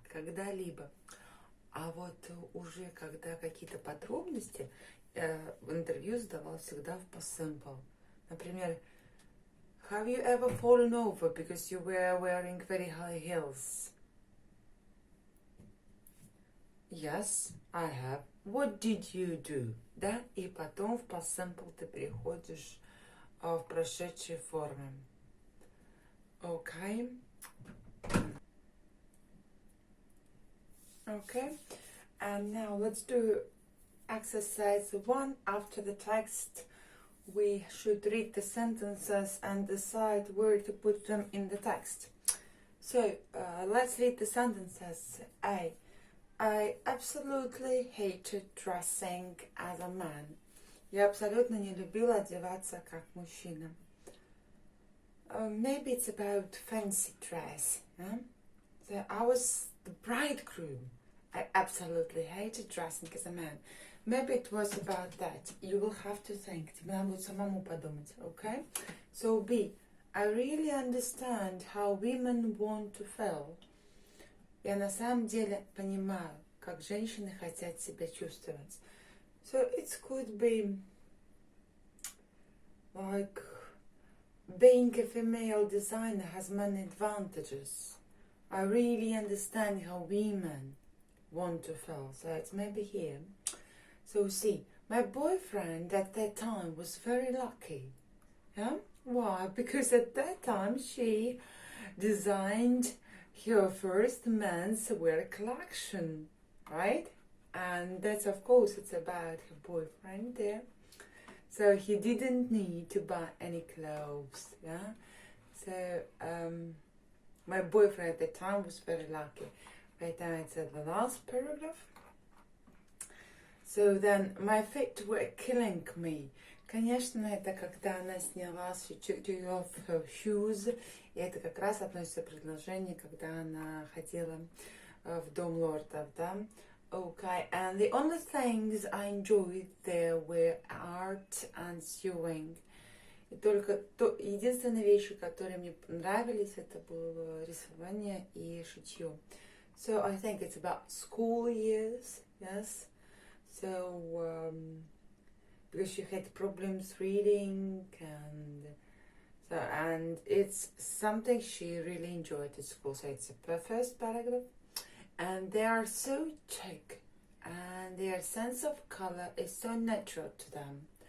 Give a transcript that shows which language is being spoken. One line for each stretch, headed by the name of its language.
Russian: Когда-либо. А вот уже когда какие-то подробности в интервью задавал всегда в past simple.
English: Например, have you ever fallen over because you were wearing very high heels? Yes, I have. What did you do?
Russian: Да, и потом в past simple ты переходишь в прошедшей форме.
English: Okay. Okay. And now let's do exercise 1. After the text, we should read the sentences and decide where to put them in the text. So, let's read the sentences. A. I absolutely hated dressing as a man.
Russian: Я абсолютно не любила одеваться как мужчина.
English: Maybe it's about fancy dress. Huh? So I was the bridegroom. I absolutely hated dressing as a man. Maybe it was about that. You will have to think.
Russian: Тебе надо будет самому подумать, okay?
English: So B. I really understand how women want to feel. Я на самом деле понимаю, как женщины хотят себя чувствовать. So it could be like being a female designer has many advantages. I really understand how women want to feel. So it's maybe here. So see, my boyfriend at that time was very lucky. Yeah? Why? Because at that time she designed her first men's wear collection, right? And that's, of course, it's about her boyfriend there. So he didn't need to buy any clothes, yeah? So my boyfriend at the time was very lucky. Right now it's at the last paragraph. So then my feet were killing me.
Russian: Конечно, это когда она сняла
English: she took off her shoes.
Russian: И это как раз относится к предложению, когда она ходила в дом лордов, да?
English: Okay, and the only things I enjoyed there were art and sewing.
Russian: И только единственные вещи, которые мне нравились, это было рисование и шитье.
English: So I think it's about school years, yes? So, because she had problems reading, and So, and it's something she really enjoyed at school. So it's the first paragraph. And they are so chic, and their sense of color is so natural to them.